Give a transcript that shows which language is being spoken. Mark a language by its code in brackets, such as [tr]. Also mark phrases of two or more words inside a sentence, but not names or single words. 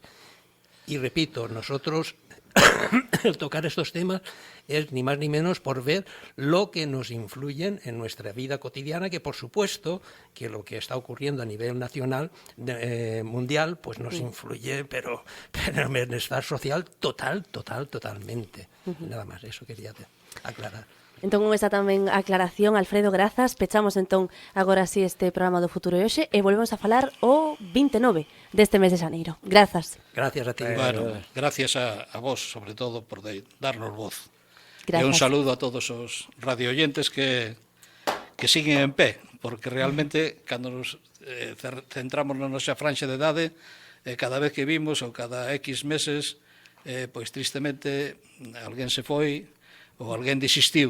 [es] Y repito, nosotros, el tocar estos temas es ni más ni menos por ver lo que nos influyen en nuestra vida cotidiana, que por supuesto que lo que está ocurriendo a nivel nacional, mundial, pues nos influye, pero en bienestar social totalmente. Nada más, eso quería aclarar. [gl] Entón, con esta tamén aclaración, Alfredo, grazas. Pechamos entón agora sí este programa do Futuro e Hoxe e volvemos a falar o 29 deste mes de xaneiro. Grazas. [es] Gracias a ti. Bueno, gracias a vos, sobre todo, por darnos voz. Gracias. [gl] E un saludo a todos os radioyentes que siguen en pé, porque realmente, cando nos centramos na nosa franxa de idade, cada vez que vimos, ou cada X meses, pois tristemente, alguén se foi, ou alguén desistiu.